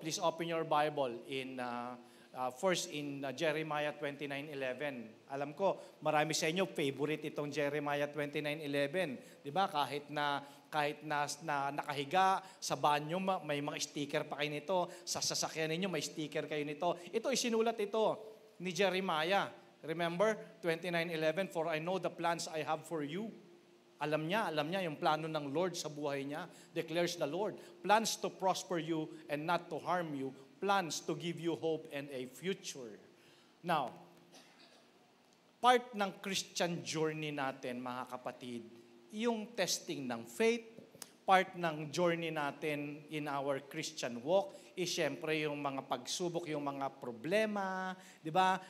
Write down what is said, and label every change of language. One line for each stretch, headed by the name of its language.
English: Please open your Bible first in Jeremiah 29:11.
Filipino: Alam ko, marami sa inyo favorite itong Jeremiah 29:11. 'Di ba? Kahit na nakahiga sa banyo, may mga sticker pa kayo nito. Sa sasakyan ninyo, may sticker kayo nito. Ito isinulat ito ni Jeremiah.
English: Remember 29:11, "For I know the plans I have for you."
Filipino: Alam niya yung plano ng Lord sa buhay niya.
English: Declares the Lord. Plans to prosper you and not to harm you. Plans to give you hope and a future.
Filipino: Now, part ng
English: Christian journey
Filipino: natin, mga kapatid, yung testing ng faith, part ng journey natin
English: in our Christian walk, is
Filipino: syempre yung mga pagsubok, yung mga problema, di ba?